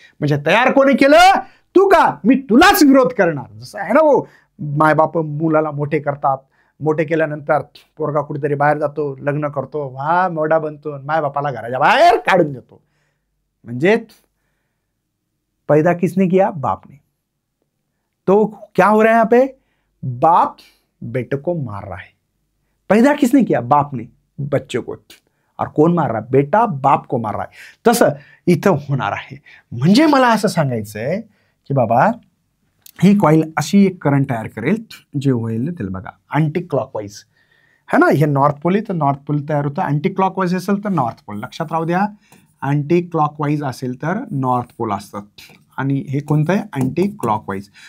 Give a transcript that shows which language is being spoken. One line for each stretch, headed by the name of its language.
Marathi: म्हणजे तयार कोणी केलं, तू का, मी तुलाच विरोध करणार. जसं आहे ना, वो मायबाप मुलाला मोठे करतात, मोठे केल्यानंतर पोरगा कुठेतरी बाहेर जातो, लग्न करतो, हा मोठा बनतो, मायबापाला घराच्या बाहेर काढून देतो.
Hindi: म्हणजे पैदा किसने किया, बाप ने. तो क्या हो रहा है यहाँ पे, बाप बेटे को मार रहा है. पैदा किसने किया, बाप ने बच्चे को, और कौन मार रहा है, बेटा बाप को मार रहा है.
Marathi: तसं इथं होणार आहे. म्हणजे मला असं सांगायचंय की बाबा, ही कॉईल अशी एक करंट तयार करेल, जे होईल ते बघा अँटी क्लॉकवाईज है ना. हे नॉर्थ पोल तर नॉर्थ पोल तयार होतं, अँटी क्लॉकवाईज असेल तर नॉर्थ पोल. लक्षात राहू द्या, अँटी क्लॉकवाईज असेल तर नॉर्थ पोल असतात, आणि हे कोणतं आहे, अँटी क्लॉकवाईज.